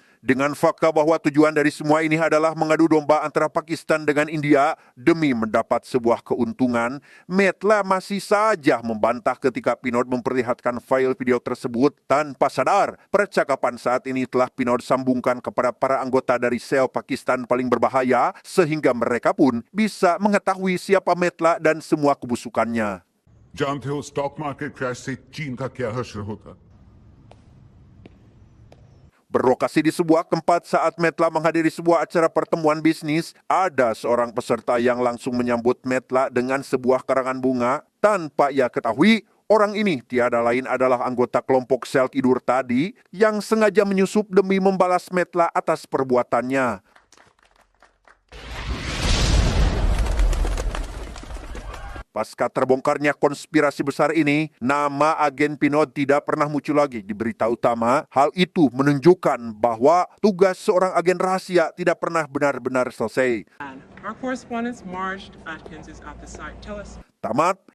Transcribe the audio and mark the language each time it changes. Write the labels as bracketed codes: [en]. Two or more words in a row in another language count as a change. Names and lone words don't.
[id] Dengan fakta bahwa tujuan dari semua ini adalah mengadu domba antara Pakistan dengan India demi mendapat sebuah keuntungan, Metla masih saja membantah ketika Pinot memperlihatkan file video tersebut tanpa sadar. Percakapan saat ini telah Pinot sambungkan kepada para anggota dari sel Pakistan paling berbahaya sehingga mereka pun bisa mengetahui siapa Metla dan semua kebusukannya. [hi] जानते हो [en] stock market crash [hi] से चीन का क्या हश्र होता। [id] Berlokasi di sebuah tempat saat Metla menghadiri sebuah acara pertemuan bisnis, ada seorang peserta yang langsung menyambut Metla dengan sebuah karangan bunga. Tanpa ia ketahui, orang ini tiada lain adalah anggota kelompok sel tidur tadi yang sengaja menyusup demi membalas Metla atas perbuatannya. Pasca terbongkarnya konspirasi besar ini, nama agen Pinot tidak pernah muncul lagi di berita utama. Hal itu menunjukkan bahwa tugas seorang agen rahasia tidak pernah benar-benar selesai. [en] Our correspondent Marge Atkins is at the site. Tell us. [id] Tamat,